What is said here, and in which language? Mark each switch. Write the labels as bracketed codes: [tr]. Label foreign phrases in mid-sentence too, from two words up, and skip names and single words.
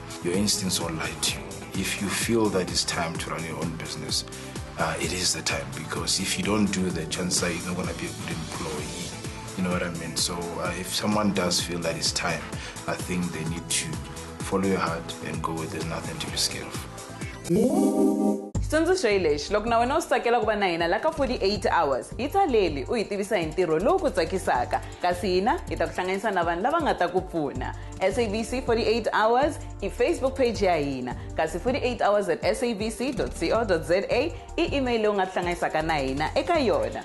[en] Your instincts will lie to you. If you feel that it's time to run your own business, it is the time, because if you don't do that, chances are you're not going to be a good employee. You know what I mean? So if someone does feel that it's time, I think they need to follow your heart and go with it. There's nothing to be scared of. [ts] Xitsundzuxo hi lexi, loko na wena u swi tsakela ku va na hina la ka [en] 48 hours [ts] hi tsaleli u hi tivisa hi ntirho lowu ku tsakisaka, kasi hina hi ta ku hlanganisa na vanhu lava nga ta ku pfuna. SABC 48 hours i Facebook page ya hina, kasi 48 hours at sabc.co.za i email leyi u nga tihlanganisaka na hina eka yona.